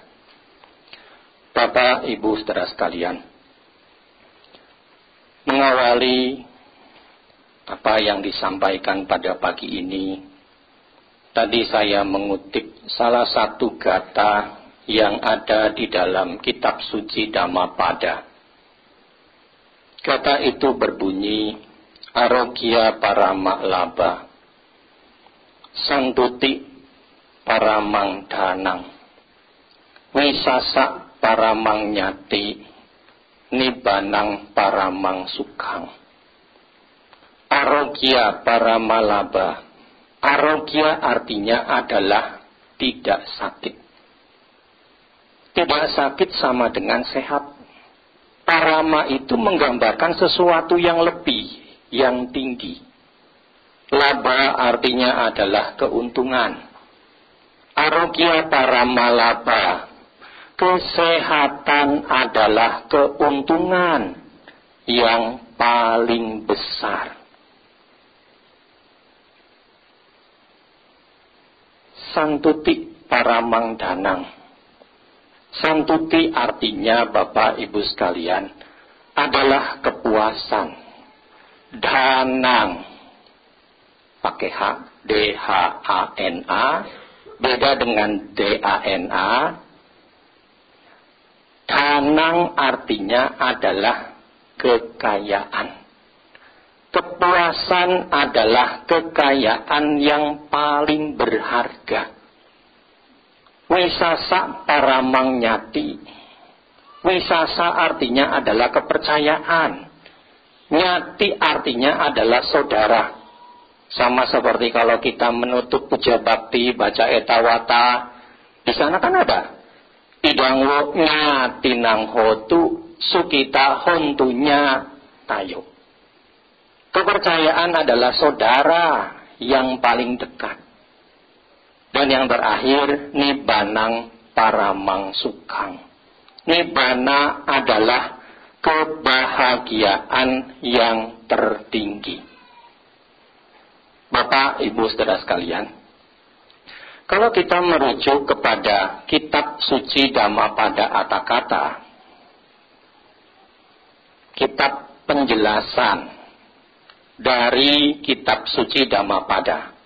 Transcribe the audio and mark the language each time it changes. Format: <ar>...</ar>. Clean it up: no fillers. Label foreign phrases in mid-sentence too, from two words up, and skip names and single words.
<id>Bapak, Ibu, saudara sekalian, mengawali apa yang disampaikan pada pagi ini, tadi saya mengutip salah satu gatha yang ada di dalam kitab suci Dhammapada. Kata itu berbunyi,</id> <pi>Arogya parama labha santuti paramang dhanang wisasa paramang nyati nibbanang paramang sukhang. Arogya parama labha.</pi> <id>Arogya artinya adalah tidak sakit. Tidak sakit sama dengan sehat. Parama itu menggambarkan sesuatu yang lebih, yang tinggi. Labha artinya adalah keuntungan.</id> <pi>Arogya parama labha.</pi> <id>Kesehatan adalah keuntungan yang paling besar.</id> <pi>Santuti paramang dhanang.</pi> <id>Santuti artinya, Bapak Ibu sekalian, adalah kepuasan. Dhanang, pakai H, D-H-A-N-A, beda dengan D-A-N-A. Dhanang artinya adalah kekayaan. Kepuasan adalah kekayaan yang paling berharga.</id> <pi>Wisasa paramang nyati.</pi> <id>Wisasa artinya adalah kepercayaan. Nyati artinya adalah saudara. Sama seperti kalau kita menutup puja bakti, baca etawata, di sana kan ada.</id> <pi>Idangwo ngatinang hotu sukita hontunya tayo.</pi> <id>Kepercayaan adalah saudara yang paling dekat. Dan yang terakhir,</id> <pi>nibbanang paramang sukhang.</pi> <id>Nibbana adalah kebahagiaan yang tertinggi. Bapak, Ibu, saudara sekalian, kalau kita merujuk kepada kitab suci Dhammapada Atthakatha, kitab penjelasan dari kitab suci Dhammapada.</id>